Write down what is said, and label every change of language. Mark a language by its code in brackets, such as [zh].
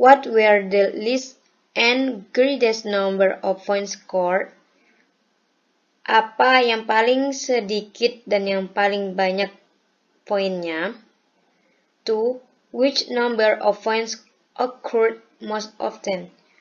[en] What were the least and greatest number of points scored? [id] Apa yang paling sedikit dan yang paling banyak poinnya? 2. [en] Which number of points occurred most often?